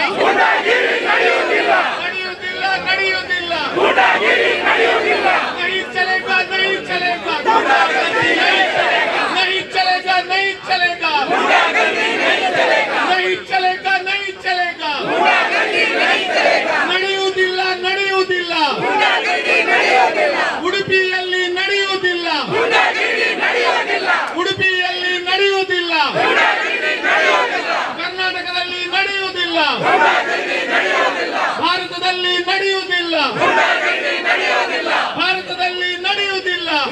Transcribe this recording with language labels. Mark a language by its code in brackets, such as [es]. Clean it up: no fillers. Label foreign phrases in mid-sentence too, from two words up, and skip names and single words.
[kn] ನಡೆಯುವುದಿಲ್ಲ ನಡೆಯುವುದಿಲ್ಲ [hi] नहीं चलेगा नहीं चलेगा नहीं चलेगा नहीं चलेगा नहीं चलेगा नहीं चलेगा [kn] ನಡೆಯುವುದಿಲ್ಲ ನಡೆಯುವುದಿಲ್ಲ ಉಡುಪಿಯಲ್ಲಿ ನಡೆಯುವುದಿಲ್ಲ ಉಡುಪಿಯಲ್ಲಿ ನಡೆಯುವುದಿಲ್ಲ ಕರ್ನಾಟಕದಲ್ಲಿ ನಡೆಯುವುದಿಲ್ಲ ಭಾರತದಲ್ಲಿ ನಡೆಯುವುದಿಲ್ಲ ಭಾರತದಲ್ಲಿ ನಡೆಯುವುದಿಲ್ಲ